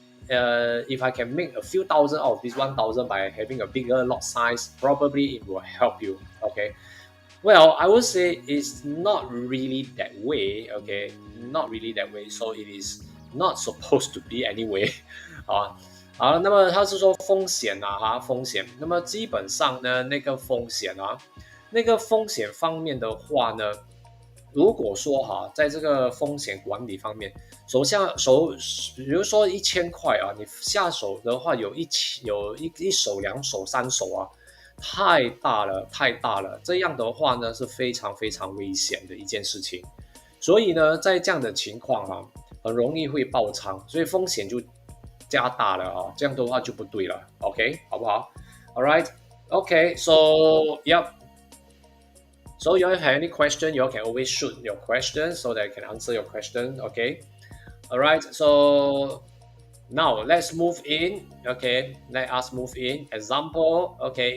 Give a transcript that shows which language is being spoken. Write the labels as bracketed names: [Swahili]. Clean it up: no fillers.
[English] If I can make a few thousand out of this 1,000 by having a bigger lot size, probably it will help you. Okay, well, I would say it's not really that way. Okay, not really that way. So it is not supposed to be anyway. [Chinese] 好，那么他是说风险啊，风险。那么基本上呢，那个风险方面的话呢，如果说在这个风险管理方面，比如说1000块啊，你下手的话有一手、两手、三手啊，太大了，太大了。这样的话呢，是非常非常危险的一件事情。所以呢，在这样的情况很容易会爆仓，所以风险就加大了这样的话就不对了。 [English] OK， [Chinese] 好不好 [English] ？All right. Okay. So yep. So you have any question, you can always shoot your question so that I can answer your question. Okay. All right. So now let's move in. Okay. Let us move in. Example. Okay.